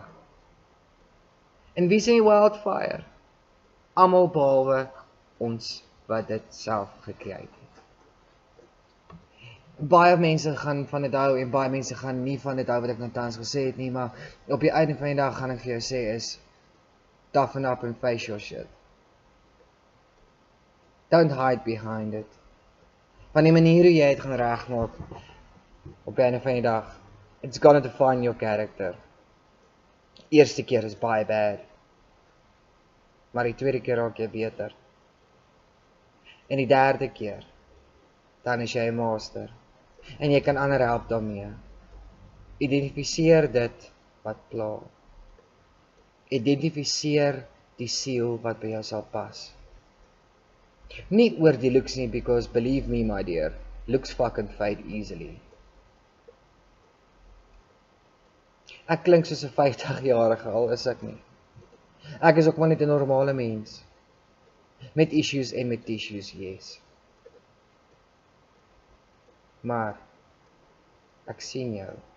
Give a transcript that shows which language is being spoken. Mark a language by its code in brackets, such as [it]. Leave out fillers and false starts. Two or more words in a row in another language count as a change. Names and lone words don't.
[af] En wie sê wildfire? Almal behalwe ons wat dit self gekry het. Baie mense gaan van dit hou en baie mense gaan nie van dit hou wat ek nou tans gesê het nie, maar op die einde van die dag gaan ek vir jou sê is [en] toughen up and face your shit. Don't hide behind it. [af] Van die manier hoe jy het gaan regmaak op die einde van die dag, [en] it's gonna define your character. [af] Eerste keer is baie bad, maar die tweede keer raak jy beter. En die derde keer, dan is jy 'n master. En jy kan ander help daarmee. Identifiseer dit wat pla. Identifiseer die siel wat by jou sal pas. Nie oor die looks nie, [en] because believe me my dear, looks fucking fade easily. [af] Ek klink soos 'n 50-jarige, al is ek nie. Ek is ook maar net 'n normale mens. Met issues en met tissues, yes. Maar ek sien jou.